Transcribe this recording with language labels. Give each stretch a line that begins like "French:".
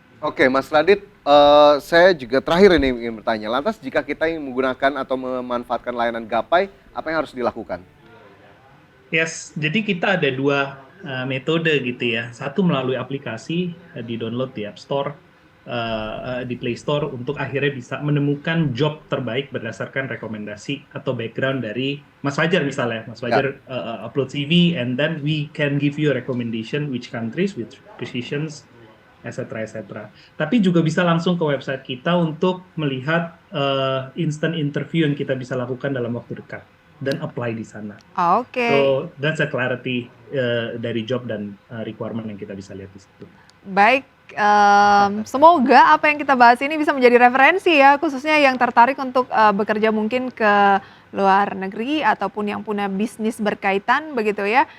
Indonesian: Oke, Mas Radit, saya juga terakhir ini ingin bertanya, lantas jika kita ingin menggunakan atau memanfaatkan layanan Gapai, apa yang harus dilakukan? Yes, jadi kita ada 2 metode gitu ya. Satu melalui aplikasi, di download di App Store. di Play Store untuk akhirnya bisa menemukan job terbaik berdasarkan rekomendasi atau background dari Mas Fajar misalnya.
English: Mas Fajar upload CV and then we can give you a recommendation which countries, which positions, etc.
Indonesian: Tapi juga bisa langsung ke website kita untuk melihat instant interview yang kita bisa lakukan dalam waktu dekat dan apply di sana. Oke.
English: So that's a clarity
Indonesian: dari job dan requirement yang kita bisa lihat di situ. Baik, semoga apa yang kita bahas ini bisa menjadi referensi ya, khususnya yang tertarik untuk bekerja mungkin ke luar negeri ataupun yang punya bisnis berkaitan begitu ya.